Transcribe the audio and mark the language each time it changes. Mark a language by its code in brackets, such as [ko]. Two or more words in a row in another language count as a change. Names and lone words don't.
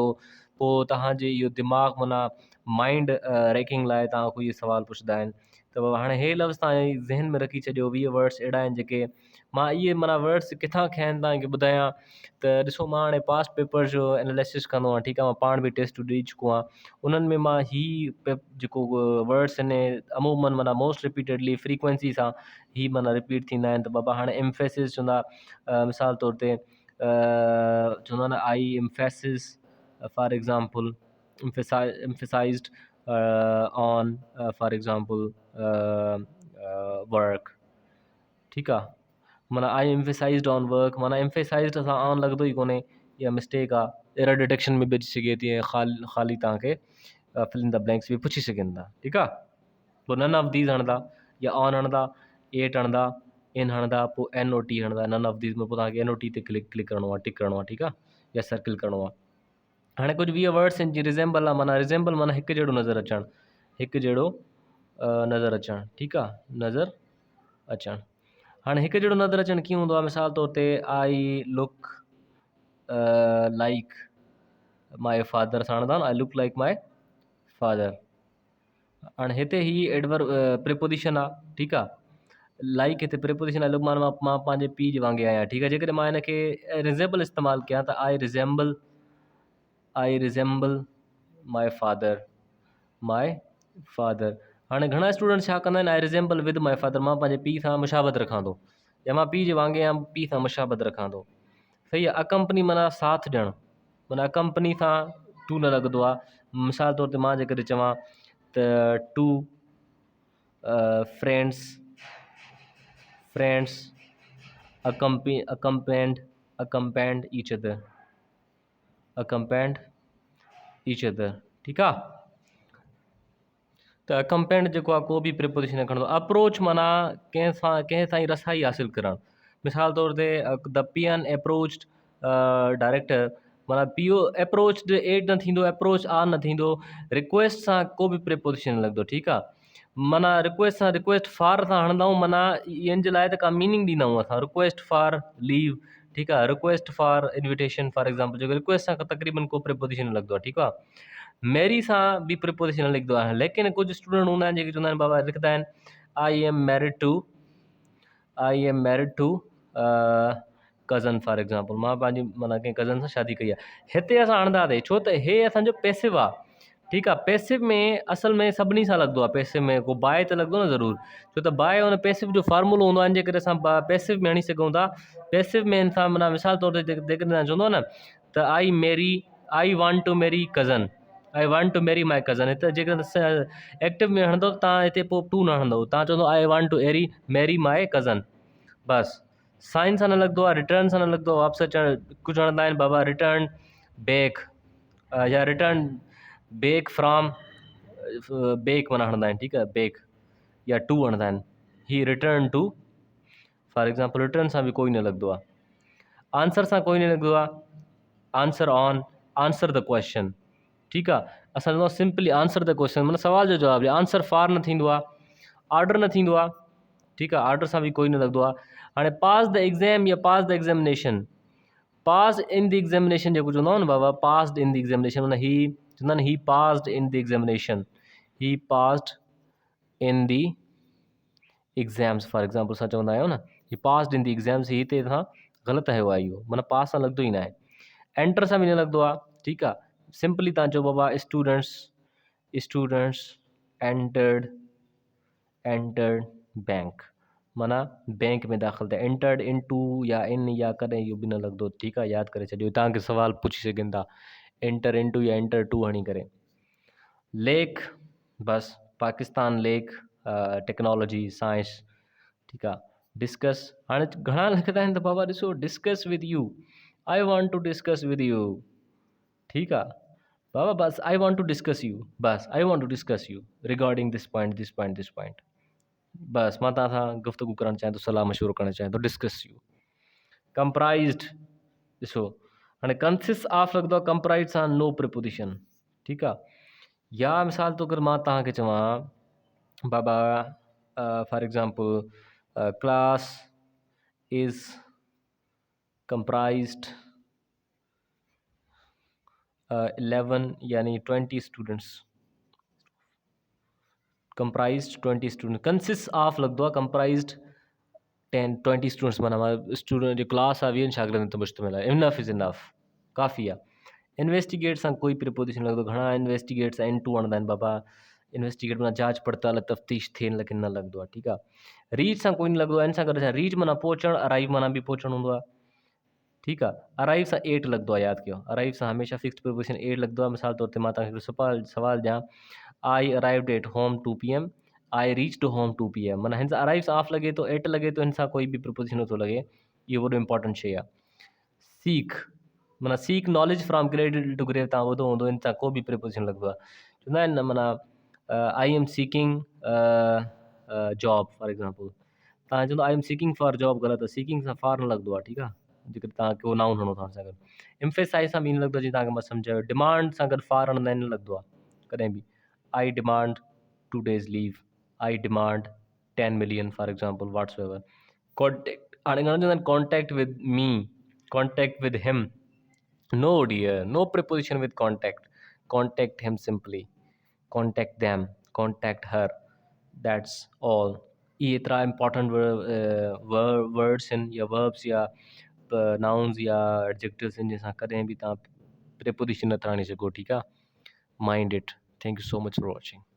[sd] पोइ तव्हांजे इहो दिमाग़ माना [en] mind racking [sd] लाइ तव्हां कोई इहे सुवाल पुछंदा आहिनि त बाबा हाणे हे लफ़्ज़ तव्हां ज़हन में रखी छॾियो। 20 वर्ड्स अहिड़ा आहिनि जेके मां इहे माना वर्ड्स किथां खया आहिनि तव्हांखे ॿुधायां त ॾिसो मां हाणे [en] past paper [sd] जो एनालिसिस कंदो आहियां ठीकु आहे। मां पाण बि टेस्ट ॾेई चुको आहियां, उन्हनि में मां जेको वर्ड्स आहिनि अमूमन माना [en] most repeatedly frequency [sd] सां माना रिपीट थींदा आहिनि। त बाबा हाणे एम्फेसिस चवंदा, मिसाल तौर ते चवंदा न [en] I emphasis for example emphasized on for example work [sd] ठीकु आहे। माना [en] I emphasized on work, [sd] माना एम्फेसाइज़ड असां ऑन लॻंदो ई कोन्हे, इहा मिस्टेक आहे। [en] error detection [sd] में बि अची सघे थी ऐं ख़ाली तव्हांखे [en] fill in the blanks [sd] बि पुछी सघनि था ठीकु आहे। पोइ [en] none of these [sd] हणंदा या ऑन हणंदा, एट हणंदा, इन हणंदा, पोइ [en] N O T [sd] हणंदा। [en] none of these [sd] में पोइ तव्हांखे [en] N O T [sd] ते क्लिक करिणो आहे, टिक करिणो आहे ठीकु आहे, या सर्किल करिणो आहे। हाणे कुझु 20 वर्ड्स आहिनि जीअं रिज़ेंबल आहे, माना रिज़ेंबल माना हिकु जहिड़ो नज़र अचणु, हिकु जहिड़ो नज़र अचणु ठीकु आहे, नज़र अचणु। हाणे हिकु जहिड़ो नज़र अचणु कीअं हूंदो आहे? मिसाल तौर ते [en] I look like my father [sd] सां हणंदा न, [en] I look like my father. [sd] हाणे हिते ही प्रिपोजिशन आहे ठीकु आहे। लाइक हिते प्रिपोजिशन आहे, लुक माना मां पंहिंजे पीउ जे वांगुरु आहियां ठीकु आहे। जेकॾहिं मां हिन खे रिज़ेंबल इस्तेमालु कयां त [en] I resemble my father. [sd] हाणे घणा स्टूडेंट छा कंदा आहिनि, [en] I resemble with my father, [sd] मां पंहिंजे पीउ सां मुशाबत रखां थो, या मां पीउ जे वांगुरु या पीउ सां मुशाबत रखां थो। सही आहे। अकंपनी माना साथ ॾियणु, माना अकंपनी सां टू न लॻंदो आहे। मिसाल तौर ते मां जेकॾहिं चवां त [en] two friends accompanied each other [sd] ठीकु आहे। त अकम्पेंड जेको आहे को बि प्रिपोजिशन खणंदो। अप्रोच माना कंहिं सां रसाई हासिलु करणु। मिसाल तौर ते [en] the peon approached director, [sd] माना पीओ अप्रोच्ड एड न थींदो, [en] approach on [sd] न थींदो। रिक्वेस्ट सां को बि प्रिपोजिशन न लॻंदो ठीकु आहे। माना रिक्वेस्ट सां, [en] request for [sd] सां हणंदा आहियूं, माना इन जे लाइ त का मीनिंग ॾींदा आहियूं असां, [en] request for leave [sd] ठीकु आहे, [en] request for invitation for example, [sd] जेको रिक्वेस्ट सां तक़रीबन को प्रिपोजिशन न लॻंदो आहे ठीकु आहे। मैरी सां बि प्रिपोजिशन न लिखंदो आहे। लेकिन कुझु स्टूडेंट हूंदा आहिनि जेके चवंदा आहिनि बाबा लिखंदा आहिनि [en] I am married to cousin for example, [sd] मां पंहिंजी माना कंहिं कज़न सां शादी कई आहे। हिते असां हणंदासीं छो त हे असांजो पैसिव आहे ठीकु आहे। पैसिव में असल में सभिनी सां लॻंदो आहे, पैसिव में को बाय त लॻंदो न ज़रूरु, छो त बाय हुन पैसिव जो फार्मूलो हूंदो आहे। जेकॾहिं असां पैसिव में हणी सघूं था, पैसिव में इंसान माना मिसाल तौर ते जेकॾहिं चवंदो आहे न त [en] I want to marry cousin, I want to marry my cousin. [sd] हिते जेकॾहिं एक्टिव में हणंदो तव्हां हिते पोइ टू न हणंदो, तव्हां चवंदो [en] I want to marry my cousin [sd] बसि। साइन सां न लॻंदो आहे, रिटर्न सां न लॻंदो आहे, वापसि अचणु। कुझु हणंदा आहिनि बाबा [en] return back [sd] या [en] return back from back [sd] माना हणंदा आहिनि ठीकु आहे, बैक या टू हणंदा आहिनि। ही [en] return to for example, [sd] रिटर्न सां बि कोई न लॻंदो आहे। आंसर सां कोई न लॻंदो आहे, [en] Answer on, answer the question [sd] ठीकु आहे। असां चवंदो [en] simply answer the question, [sd] माना सवाल जो जवाबु ॾियो। [en] answer for [sd] न थींदो आहे, ऑर्डर न थींदो आहे ठीकु आहे, ऑर्डर सां बि कोई न लॻंदो आहे। हाणे [en] pass the exam [sd] या [en] pass the examination, pass in the examination [sd] जेको चवंदा आहियूं न बाबा, [en] passed in the examination, [sd] माना ही चवंदा आहिनि [en] he passed in the examination, he passed in the exams for example [sd] असां चवंदा आहियूं न [en] he passed in the exams, [sd] ही हिते असां ग़लति हयो आहे इहो, माना पास सां लॻंदो ई न आहे। एंटर सां बि न लॻंदो आहे ठीकु आहे। सिंपली तव्हां चओ बाबा [en] students entered bank, [sd] माना बैंक में दाख़िल थिया, [en] entered into [sd] या इन या कॾहिं इहो बि न लॻंदो, ठीकु आहे, यादि करे छॾियो, तव्हांखे सुवाल पुछी सघनि था, [en] enter into [sd] या [en] enter to [sd] हणी करे। [en] लेक, बस Pakistan lake, technology science, [sd] ठीकु आहे। डिस्कस, हाणे घणा लिखंदा आहिनि त बाबा ॾिसो [en] discuss with you, I want to discuss with you, [sd] ठीकु आहे बाबा, बस [en] I want to discuss you, [sd] बस [en] I want to discuss you regarding this point this point this point [sd] दिस पॉइंट दिस पॉइंट, बस मां तव्हां सां गुफ़्तगू करणु चाहियां थो, सलाह मशवरो करणु चाहियां थो, [en] discuss you. [sd] कंप्राइज़्ड, ॾिसो हाणे [en] consist of [sd] लॻंदो आहे कंप्राइज़ सां [en] no preposition, [sd] ठीकु आहे। या मिसाल तौरु मां तव्हांखे चवां बाबा [en] for example class is [sd] comprised 11 यानी 20 स्टूडेंट्स, comprised 20 स्टूडेंट, [en] consist of [sd] लॻंदो आहे [en] comprised 20 students, [sd] माना स्टूडेंट जो क्लास आहे 20 शागिर्दनि ते मुश्तमिल आहे, [en] Enough is enough, [sd] काफ़ी आहे। इन्वेस्टिगेट सां कोई प्रिपोजिशन लॻंदो, घणा इन्वेस्टिगेट सां [en] in to [sd] आणंदा आहिनि बाबा, इन्वेस्टिगेट माना जांच पड़ताल तफ़्तीश थियनि, लेकिन न लॻंदो आहे, ठीकु आहे। रीच सां कोई न लॻंदो आहे, इन सां गॾु छा, रीच माना पहुचणु, अराइव माना बि पहुचणु हूंदो आहे, ठीकु आहे। अराइव सां एट लॻंदो आहे, यादि कयो, अराइव सां हमेशह [en] fix preposition [sd] एट लॻंदो आहे। मिसाल तौर ते मां तव्हांखे सवाल ॾियां, [en] I arrived at home 2 PM, I reach to home 2 PM, [sd] माना हिन सां अराइव सां ऑफ लॻे थो, एट लॻे थो, हिन सां कोई बि प्रिपोजिशन नथो लॻे, इहो वॾो इंपॉर्टेंट शइ आहे। [en] सीक, माना seek knowledge from cradle to grave, [sd] तव्हां ॿुधो हूंदो, हिन सां को बि प्रिपोजिशन लॻंदो आहे, चवंदा आहिनि न, माना [en] I am seeking job for example, [sd] तव्हां चवंदो [en] I am seeking for job, [sd] ग़लति आहे, सीकिंग सां फॉर न लॻंदो आहे, ठीकु आहे, जेकर तव्हां को नाउन हणो था सां गॾु। एम्फेसाइज़ सां बि न लॻंदो, जीअं तव्हांखे मां सम्झायो, डिमांड सां गॾु फॉर हणंदा आहिनि, न लॻंदो आहे कॾहिं बि। [en] I demand 2 days leave, I demand 10 million for example, whatsoever. कॉन्टेक्ट, [sd] हाणे घणो चवंदा आहिनि [en] contact with me, contact with him, no dear, no preposition with contact, contact him simply, contact them, contact her, that's all. [sd] ये एतिरा [en] important words [sd] आहिनि या वर्ब्स या नाउन्स या एडजेक्टिव्स आहिनि, जंहिंसां कॾहिं बि तव्हां प्रिपोजिशन नथा आणे सघो, ठीकु आहे। [en] mind it. Thank you so much for watching.